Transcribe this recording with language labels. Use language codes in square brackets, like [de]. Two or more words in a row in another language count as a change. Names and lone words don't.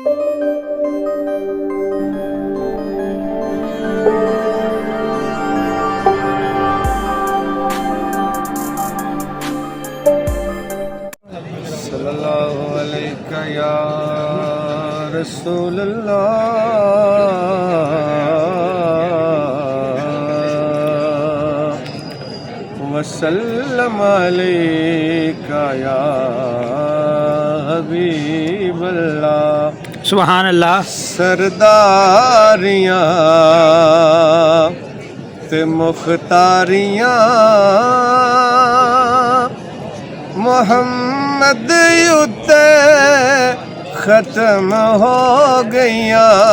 [ar] صلى الله عليك يا رسول الله وسلم عليك يا حبيب الله. سبحان الله. [pa] ਸਰਦਾਰੀਆਂ ਤੇ ਮੁਖ਼ਤਾਰੀਆਂ ਮੋਹੰਮਦ ਉੱਤੇ ਖ਼ਤਮ ਹੋ ਗਈਆ।